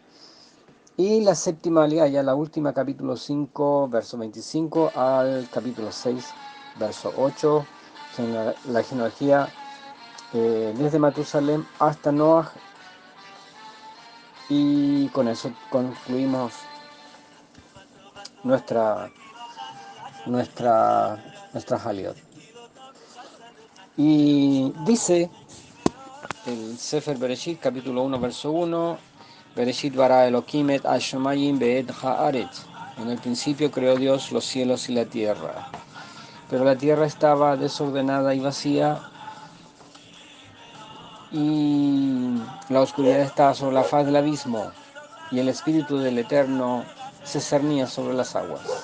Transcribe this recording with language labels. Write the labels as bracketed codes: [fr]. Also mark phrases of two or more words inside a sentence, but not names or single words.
[es] Y la séptima aliyá, ya la última, capítulo 5, verso 25 al capítulo 6, verso 8, la genealogía desde Matusalem hasta Noah, y con eso concluimos nuestras aliot. Y dice el Sefer Bereshit, capítulo 1, verso 1, [he] בראשית ברא אלהים את השמים ואת הארץ. [es] En el principio creó Dios los cielos y la tierra. Pero la tierra estaba desordenada y vacía, y La oscuridad estaba sobre la faz del abismo y el espíritu del Eterno se cernía sobre las aguas.